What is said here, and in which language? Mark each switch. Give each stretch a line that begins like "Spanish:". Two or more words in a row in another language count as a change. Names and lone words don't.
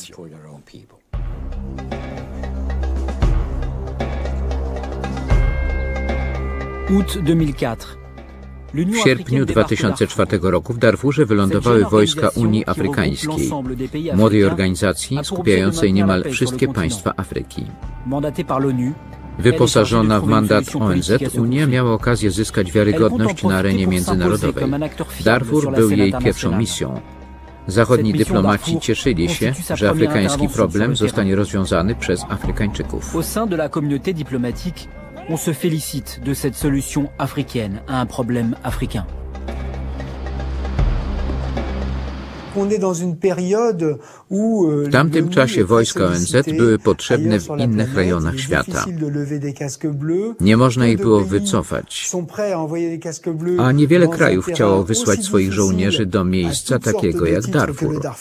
Polish: W sierpniu 2004 roku w Darfurze wylądowały wojska Unii Afrykańskiej, młodej organizacji skupiającej niemal wszystkie państwa Afryki. Wyposażona w mandat ONZ, Unia miała okazję zyskać wiarygodność na arenie międzynarodowej. Darfur był jej pierwszą misją. Zachodni dyplomaci cieszyli się, że afrykański problem zostanie rozwiązany przez Afrykańczyków.
French: Au sein de la communauté diplomatique, on se félicite de cette solution africaine à un problème africain.
Polish: W tamtym czasie wojska ONZ były potrzebne w innych rejonach świata. Nie można ich było wycofać, a niewiele krajów chciało wysłać swoich żołnierzy do miejsca takiego jak Darfur.